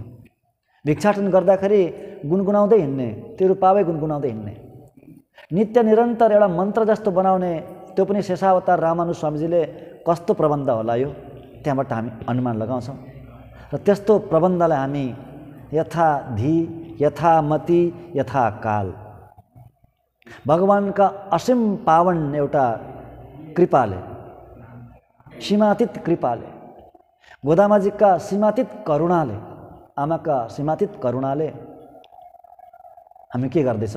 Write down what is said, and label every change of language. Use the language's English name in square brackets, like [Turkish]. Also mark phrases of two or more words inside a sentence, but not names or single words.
[Nepali] भिक्षाटन गर्दाखेरि गुनगुनाउँदै हिँड्ने, तिरुपावै गुनगुनाउँदै हिँड्ने, नित्य निरन्तर एउटा मन्त्र जस्तो बनाउने, त्यो पनि शेषावतार रामानुज स्वामीजीले कस्तो प्रबन्ध होला यो, त्यहाँबाट हामी अनुमान लगाउँछौँ। र त्यस्तो प्रबन्धलाई हामी [Sanskrit] यथा धी, यथा मति, यथा काल, [Nepali] भगवानका असीम पावन एउटा कृपाले, सीमातीत कृपाले, गोदामाजीका सीमातीत करुणाले, आमाका सीमातीत करुणाले हामी के गर्दैछौँ?